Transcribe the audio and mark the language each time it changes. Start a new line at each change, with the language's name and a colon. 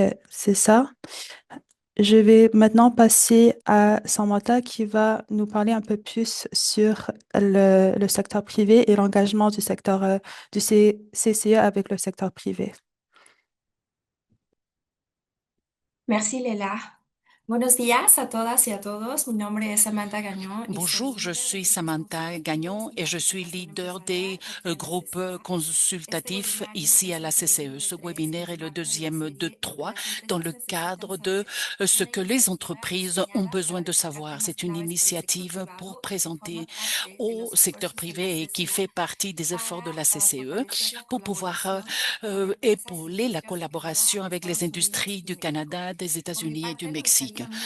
French: C'est ça. Je vais maintenant passer à Samantha qui va nous parler un peu plus sur le secteur privé et l'engagement du secteur du CCE avec le secteur privé. Merci Léla.
Spanish: Buenos días a todas y a todos. Mi nombre es Samantha Gagnon.
French: Bonjour, je suis Samantha Gagnon et je suis leader des groupes consultatifs ici à la CCE. Ce webinaire est le deuxième de trois dans le cadre de ce que les entreprises ont besoin de savoir. C'est une initiative pour présenter au secteur privé et qui fait partie des efforts de la CCE pour pouvoir épauler la collaboration avec les industries du Canada, des États-Unis et du Mexique.